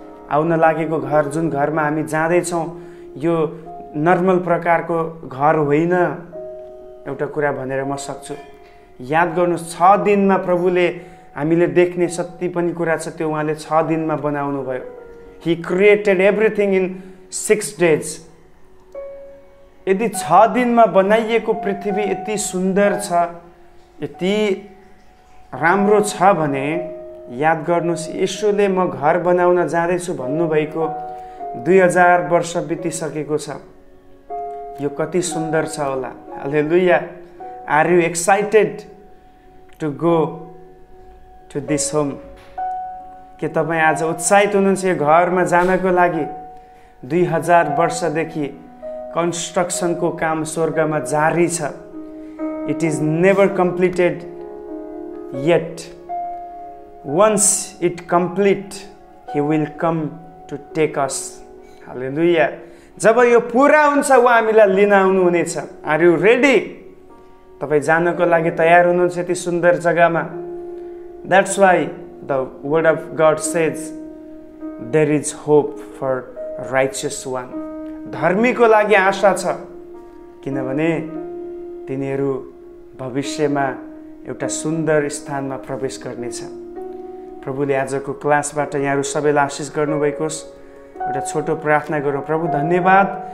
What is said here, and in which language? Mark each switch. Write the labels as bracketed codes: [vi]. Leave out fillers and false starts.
[ne] आउन लागेको घर, जुन घरमा हामी जाँदैछौँ, यो नर्मल प्रकारको घर होइन। एउटा कुरा भनेर म सक्छु, याद गर्नुहोस्, 6 दिनमा प्रभुले हामीले देख्ने जति पनि कुरा छ त्यो उहाँले 6 दिनमा बनाउनु भयो। [en] He created everything in 6 days. [ne] यदि 6 दिनमा बनाइएको पृथ्वी यति सुन्दर छ, यति राम्रो छ भने याद गर्नुहोस्, येशूले म घर बनाउन जाँदैछु भन्नुभएको 2000 वर्ष बितिसकेको छ। यो कति सुन्दर छ होला। हालेलुया। [en] Are you excited to go to this home? [ne] के तपाईँ आज उत्साहित हुनुहुन्छ यो घरमा जानको लागि? 2000 वर्षदेखि कन्स्ट्रक्सनको काम स्वर्गमा जारी छ। [en] It is never completed yet. Once it complete, He will come to take us. Hallelujah. [ne] जब यो पूरा हुन्छ उहाँ हामीलाई लिन आउनु हुनेछ। [en] Are you ready? [ne] तपाईँ जानको लागि तयार हुनुहुन्छ यति सुन्दर जग्गामा? [en] That's why the word of God says there is hope for righteous one. [ne] धर्मीको लागि आशा छ, किनभने तिनीहरू भविष्यमा एउटा सुन्दर स्थानमा प्रवेश गर्नेछ। प्रभुले आजको क्लासबाट यहाँहरू सबैलाई आशिष गर्नुभएको होस्। एउटा छोटो प्रार्थना गरौँ। प्रभु धन्यवाद